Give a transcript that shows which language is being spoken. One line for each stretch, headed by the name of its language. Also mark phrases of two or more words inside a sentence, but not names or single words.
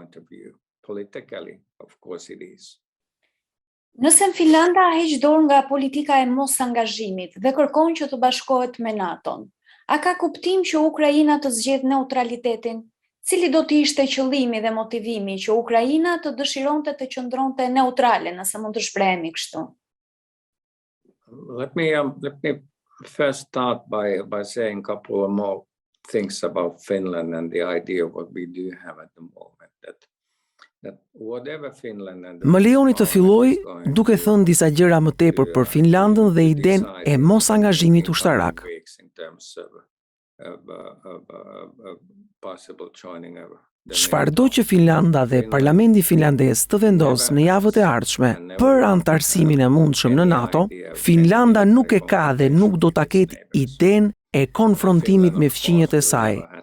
Albanian: Nëse Finlanda heq dorë nga politika e mos angazhimit dhe kërkon që të bashkohet me NATO-n, a ka kuptim që Ukraina të zgjedhë neutralitetin? Cili do të ishte qëllimi dhe motivimi që Ukraina të dëshironte të qëndronte neutrale, nëse mund të shprehemi kështu?
English: Let me first start by saying a couple of more things about Finland and the idea of what we do have at the moment.
Albanian: Më lejoni të filloj duke thënë disa gjëra më tepër për Finlandën dhe idenë e mos angazhimit ushtarak. Çfarëdo që Finlanda dhe Parlamenti finlandez të vendosë në javët e ardhshme për antarësimin e mundshëm në NATO, Finlanda nuk e ka dhe nuk do ta ketë idenë e konfrontimit me fqinjet e saj.